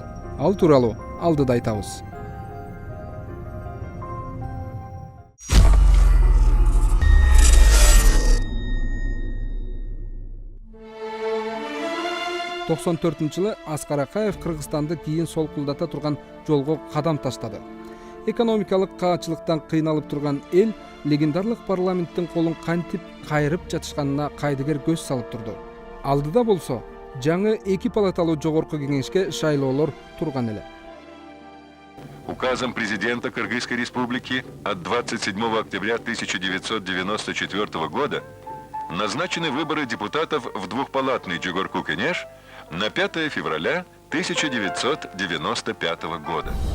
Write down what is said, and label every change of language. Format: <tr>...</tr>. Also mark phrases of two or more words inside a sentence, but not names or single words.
<ky>Ал тууралуу алдыда айтабыз. жылы Аскар Акаев Кыргызстанды кийин солкулдата турган жолго кадам таштады. Экономикалык каачылыктан кыйналып турган эл легендарлык парламенттин колун кантип кайрып жатышканына кайдыгер көз салып турду. Алдыда болсо жаңы 2 палаталуу жогорку кеңешке шайлоолор турган эле.</ky> <ru>Указом президента Кыргызской Республики от 27 октября 1994 года назначены выборы депутатов в двухпалатный Джогорку Кенеш на 5 февраля 1995 года.</ru>